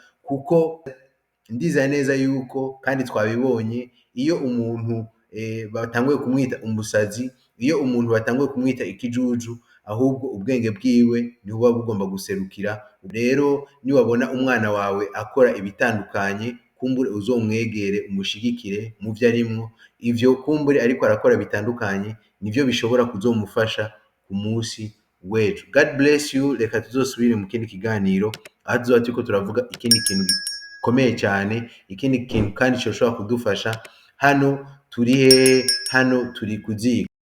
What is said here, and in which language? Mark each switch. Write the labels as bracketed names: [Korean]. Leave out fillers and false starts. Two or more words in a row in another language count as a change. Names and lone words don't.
[Rundi] Kuko ndizera neza yuko kandi twabibonye, iyo umuntu batanguye kumwita umusazi, iyo umuntu batanguye kumwita ikijuju, ahubwo ubwenge bwiwe niho buba bugomba guserukira. Rero niwabona umwana wawe akora ibitandukanye, kumbure uzomwegere umushigikire mu vyo arimwo. Ivyo kumbure ariko arakora bitandukanye nivyo bishobora kuzomufasha ku munsi w'ejo. [English] God bless you. [Rundi] Reka tuzosubire mu kindi kiganiro, aho tuzoba turiko turavuga ikindi kintu gikomeye cyane, ikindi kintu kandi coshobora kudufasha. Hano turi hehe? Hano turi ku ziko.